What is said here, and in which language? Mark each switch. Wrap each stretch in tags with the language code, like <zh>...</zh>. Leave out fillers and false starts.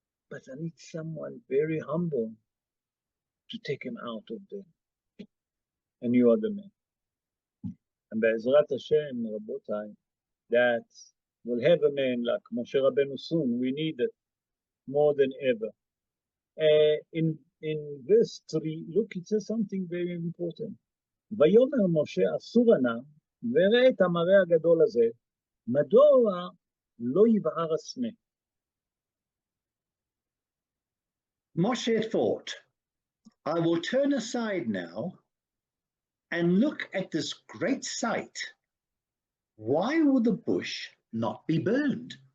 <en>But I need someone very humble to take him out of there. And you are the man. And Be'ezrat Hashem, Rabotai, that we'll have a man like Moshe Rabbeinu soon. We need it more than ever. In verse 3, look, it says something very important.</en> <he>ויאמר משה אסור נא, וראה את המראה הגדול הזה, מדוע לא יבער הסנה?</he> <en>Moshe thought, I will turn aside now and look at this great sight. Why will the bush not be burned?</en>